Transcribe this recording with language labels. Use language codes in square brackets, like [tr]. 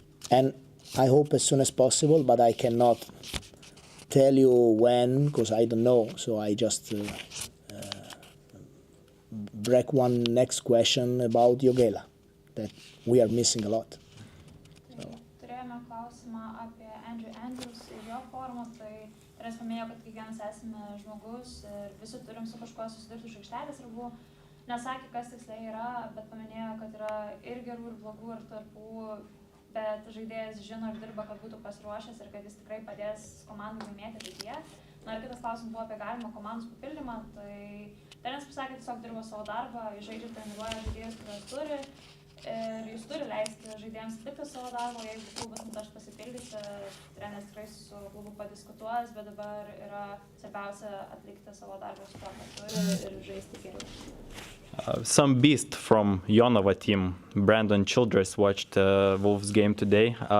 [en] And I hope as soon as possible. But I cannot tell you when, because I don't know. So I just. Break one next question about Jogela that we are missing a lot. So. [lt] Turėjo turėjome klausimą apie Andrews ir jo formą, tai treneris paminėjo, kad kiekvienas esame žmogus ir visi turim su kažkuo susidurti iš aikštelės ribų. Nesakė, kas tiksliai yra, bet paminėjo, kad yra ir gerų, ir blogų, ir tarpų, bet žaidėjas žino ir dirba, kad būtų pasiruošęs ir kad jis tikrai padės komandai laimėti ateityje. Na ir kitas klausimas buvo apie galimą komandos papildymą, tai treneris pasakė, tiesiog dirba savo darbą, jis žaidžia, treniruoja žaidėjus, kuriuos turi. Ir jis turi leisti žaidėjams atlikti savo darbą, jeigu klubas nutaš pasipildyti, treneris tikrai su klubu padiskutuos, bet dabar yra svarbiausia atlikti savo darbą su to, ką turi ir žaisti geriau. [en] Some beast from Jonava team, Brandon Childress, watched Wolves game today.